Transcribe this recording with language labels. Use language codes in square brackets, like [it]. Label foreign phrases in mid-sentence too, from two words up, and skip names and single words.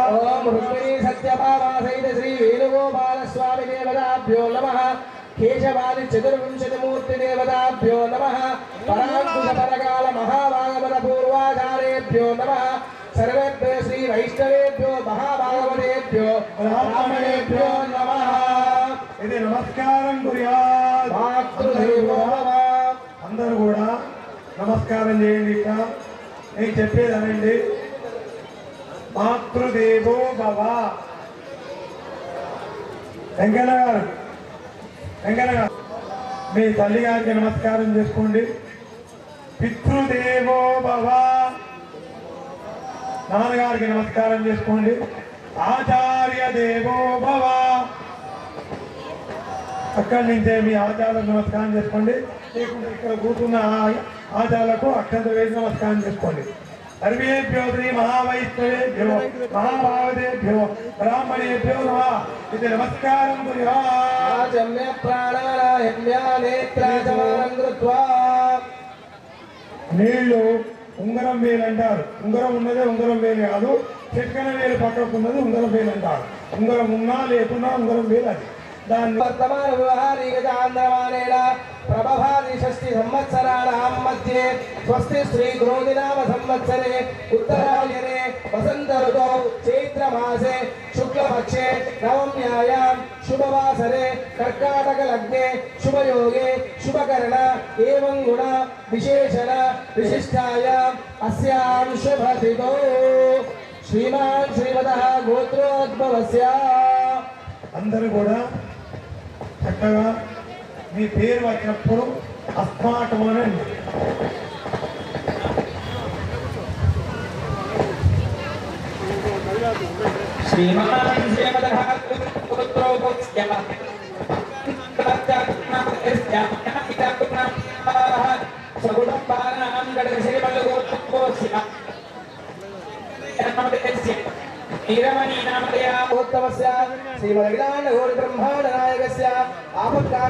[sa] ओम रुक्मिणी सत्यभामा सहित श्री वेणुगोपाल स्वामी देवताभ्यो नमः। केशवादि चतुर्विंशतिमूर्ति देवताभ्यो नमः। परांकुश परकाल महाभागवत पूर्वाचार्येभ्यो नमः। सर्वेभ्यो श्री वैष्णवेभ्यो महाभागवतेभ्यो ब्राह्मणेभ्यो नमः। ఇది నమస్కారం కుర్యాత్ మాతృదేవో భవ। [te] అందరూ కూడా నమస్కారం చేయండి. ఇక నేను చెప్పేది అనండి. [sa] మాతృదేవో భవ. [te] వెంకన్న గారు మీ తల్లి గారికి నమస్కారం చేసుకోండి. [sa] పితృదేవో భవ. [te] నాన్నగారికి నమస్కారం చేసుకోండి. [sa] ఆచార్య దేవో భవ. [te] అక్కడి నుంచే మీ ఆచార్యులకు నమస్కారం చేసుకోండి. లేకుంటే ఇక్కడ కూర్చున్న ఆచార్యులకు అక్షంత వేసి నమస్కారం చేసుకోండి. [sa] सर्वेभ्यो श्री महावैष्णवेभ्यो महाभावदेभ्यो ब्राह्मणेभ्यो नमः इति नमस्कारं कुर्यात् आचम्य प्राणानायम्या नेत्राचमानं कृत्वा [te] నీళ్లు ఉంగరం వేలు అంటారు. ఉంగరం ఉన్నదే ఉంగరం వేలు కాదు, చిట్కన వేలు పక్కకు ఉన్నది ఉంగరం వేలు అంటారు. ఉంగరం ఉన్నా లేకున్నా ఉంగరం వేలు అది. దాన్ని [sa] वर्तमान व्यवहारिकचान्द्रमानेन प्रभभाति षष्टि संवत्सराणां मध्ये स्वस्ति श्री क्रोधिनाम संवत्सरे उत्तरायणे वसंत ऋतौ चैत्रमासे शुक्लपक्षे नवम्यायां शुभवासरे कर्काटक लग्ने शुभयोगे शुभकरण एवं गुण विशेषण विशिष्टायाम् अस्यां शुभतिथौ श्रीमान् श्रीमतः गोत्रोद्भवस्य [te] అందరూ కూడా చక్కగా మీ పేరు వచ్చినప్పుడు అస్మాకం అనండి. [sa] श्रीमान् श्रीमतः गोत्रोद्भवस्य सगुणपानां गडश्रीमतगोत्रोद्भवस्य उत्तमस्य श्रीमदखिलाण्डघोर ब्रह्माण्ड नायकस्य आपत्काल